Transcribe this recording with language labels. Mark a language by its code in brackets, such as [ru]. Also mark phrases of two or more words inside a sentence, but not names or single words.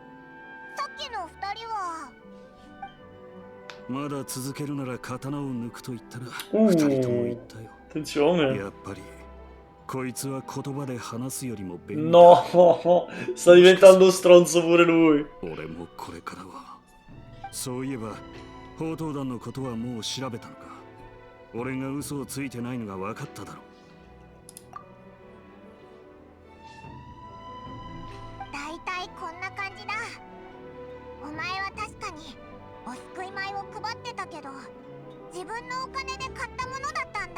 [ja] さっきの二人は。まだ続けるなら刀を抜くと言ったらおー二人とも言ったよ。 [it] Attenzione. [ja] やっぱりこいつは言葉で話すよりも便利だ。 [it] No, sta diventando stronzo pure lui. [ja] 俺もこれからは。そういえば報道団のことはもう調べたのか。俺が嘘をついてないのが分かっただろう。だいたいこんな感じだ。お前は確かにお救い米を配ってたけど、自分のお金で買ったものだったんだ。